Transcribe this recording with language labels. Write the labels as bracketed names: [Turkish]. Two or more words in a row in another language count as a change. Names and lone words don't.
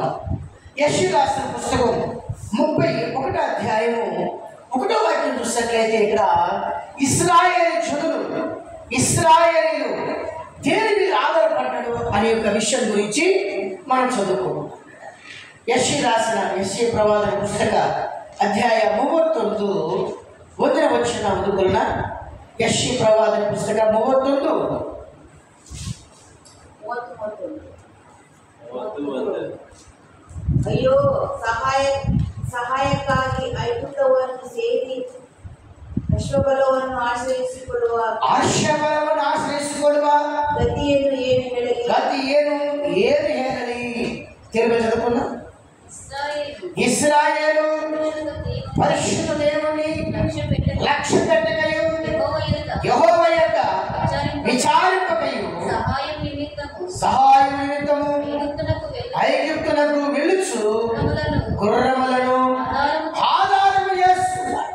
[Telugu] యెషయా రాసిన పుస్తకం 31వ అధ్యాయము 1వ వాక్యం చూసినట్లయితే ఇక్కడ ఇశ్రాయేలీయులు దేని మీద ఆధారపడ్డాడు అనే యొక్క విషయం గురించి మనం చదువుకోము. యెషయా రాసిన యెషయా ప్రవాదన పుస్తక అధ్యాయ 39 1వ వచనం అందుకున్న యెషయా ప్రవాదన పుస్తక 39 [Kannada] ಅಯ್ಯೋ ಸಹಾಯಕ್ಕಾಗಿ ಐಗುಪ್ತವನ್ನು ಸೇರಿ ಅಶ್ವಬಲವನ್ನು ಆಶ್ರಯಿಸಿಕೊಳ್ಳುವ ಗತಿಯನ್ನು ಏನು ಹೇಳಲಿ? [Telugu] ತಿರುಗಿ ಚದುವುకున్నా ఇశ్రాయేలు పరిశుద్ధ దేవుని లక్ష్య పెట్టకయు యెహోవా యొక్క విచారింపకయు సహాయం నిమిత్తము ఐగుప్తునకు వెళ్ళుచు గుర్రములను ఆధారము చేస్తున్నారు.